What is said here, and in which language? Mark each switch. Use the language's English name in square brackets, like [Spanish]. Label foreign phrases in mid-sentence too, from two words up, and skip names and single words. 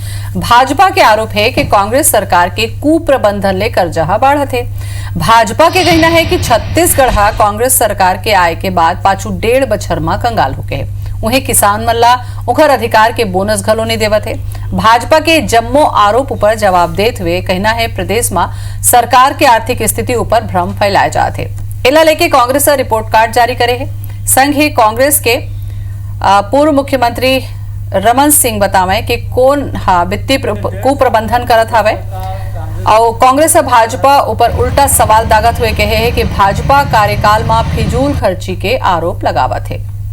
[Chhattisgarhi] भाजपा के आरोप है कि कांग्रेस सरकार के कुप्रबंधन ले कर्जा बढ़त है। भाजपा के कहना है कि छत्तीसगढ़ कांग्रेस सरकार के आय के बाद पाछू 1.5 बछर में कंगाल हो गए। उन्हें किसान मन ला उखर अधिकार के बोनस घलो नहीं देवत है। भाजपा के जम्मो आरोप पर जवाब देते हुए कहना है प्रदेश में सरकार के आर्थिक स्थिति ऊपर भ्रम फैलाए जाते हैं। इला लेके कांग्रेस रिपोर्ट कार्ड जारी करे है। संघ ही कांग्रेस के पूर्व मुख्यमंत्री रमन सिंह बतावे कि कौन वित्तीय कुप्रबंधन करत हवे और कांग्रेस भाजपा ऊपर उल्टा सवाल दागत हुए कहे है कि भाजपा कार्यकाल में फिजूल खर्ची के आरोप लगावत है।